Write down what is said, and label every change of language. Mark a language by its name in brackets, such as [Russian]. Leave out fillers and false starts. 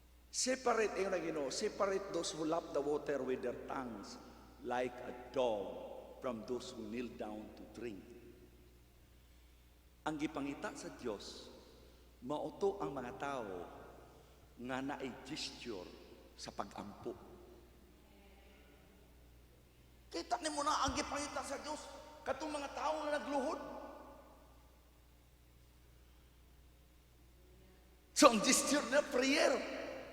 [English] Separate, [Cebuano] yung Ginoo, [English] separate those who lap the water with their tongues like a dog from those who kneel down to drink. [Cebuano] Ang gipangita sa Dios, mauto ang mga tao nga naay gesture sa pag-ampo. Kita ni mo na ang gipangita sa Dios, katong mga tao nga nagluhod. So ang gesture na prayer.